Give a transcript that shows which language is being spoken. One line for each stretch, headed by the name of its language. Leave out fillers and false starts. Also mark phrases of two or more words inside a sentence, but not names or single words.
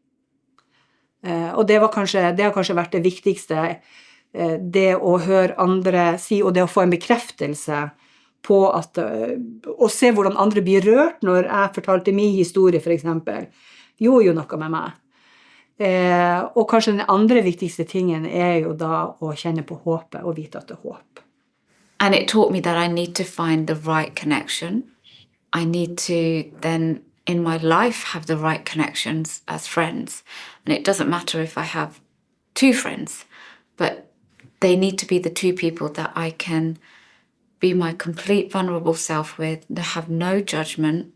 Norwegian: Og det har kanskje vært det viktigste, det å høre andre si, og det å få en bekreftelse på at, å se hvordan andre blir rørt når jeg fortalte min historie, for eksempel, gjorde jo noe med meg. Og kanskje den andre viktigste tingen er jo da å kjenne på håpet, og vite at det er håp.
English: And it taught me that I need to find the right connection. I need to then, in my life, have the right connections as friends. And it doesn't matter if I have 2 friends, but they need to be the 2 people that I can be my complete vulnerable self with, have no judgment.